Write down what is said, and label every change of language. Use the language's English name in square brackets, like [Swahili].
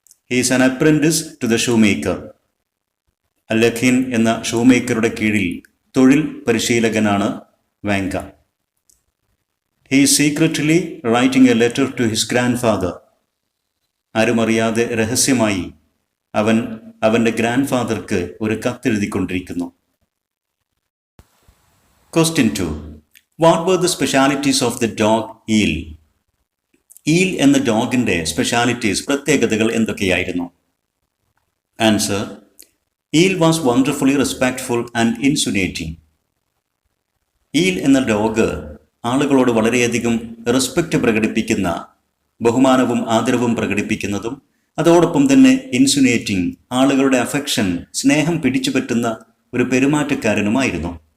[English] he is an apprentice to the shoemaker, [Malayalam] അൽ-യഖീൻ എന്ന ഷൂമേക്കറുടെ കീഴിൽ തൊഴിൽ പരിശീലകനാണ് Vanga. [English] he is secretly writing a letter to his grandfather, [Malayalam] ആരുമറിയാതെ രഹസ്യമായി അവൻ അവൻ്റെ ഗ്രാൻഡ് ഫാദർക്ക് ഒരു കത്തെഴുതിക്കൊണ്ടിരിക്കുന്നു. [English] Question 2. What were the specialities of the dog Eel? [Malayalam] Eel എന്ന ഡോഗിൻ്റെ specialities, പ്രത്യേകതകൾ എന്തൊക്കെയായിരുന്നു? [English] Answer: Eel was wonderfully respectful and insinuating. [Malayalam] Eel എന്ന ഡോഗ് ആളുകളോട് വളരെയധികം റെസ്പെക്റ്റ് പ്രകടിപ്പിക്കുന്ന, ബഹുമാനവും ആദരവും പ്രകടിപ്പിക്കുന്നതും അതോടൊപ്പം തന്നെ ഇൻസുനേറ്റിംഗ്, ആളുകളുടെ അഫെക്ഷൻ, സ്നേഹം പിടിച്ചു പറ്റുന്ന ഒരു പെരുമാറ്റക്കാരനുമായിരുന്നു.